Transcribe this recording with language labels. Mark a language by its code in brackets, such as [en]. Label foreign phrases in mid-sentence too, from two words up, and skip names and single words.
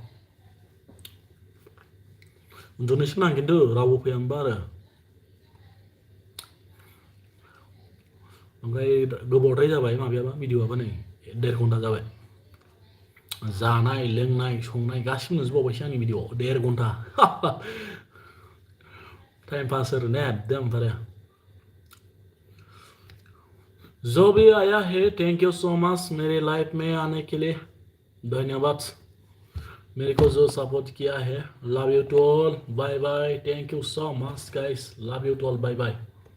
[brx] उन्दुनोसैमोन आं खिन्थु रावबो फैयामोनबा आरो ओमफ्राय गोबावद्राय जाबाय माबायाबा भिडिअ'आबो नै 1.5 घन्टा जाबाय जानाय लोंनाय संनाय गासिबो नुजोबावबायसो आंनि भिडिअ'आव 1.5 घन्टा [en] time pass [brx] ओरैनो एकदम आरो [hi] जो भी आया है [en] thank you so much [hi] मेरे लाइफ में आने के लिए धन्यवाद मेरे को जो सपोर्ट किया है [en] love you to all bye bye thank you so much guys love you to all bye bye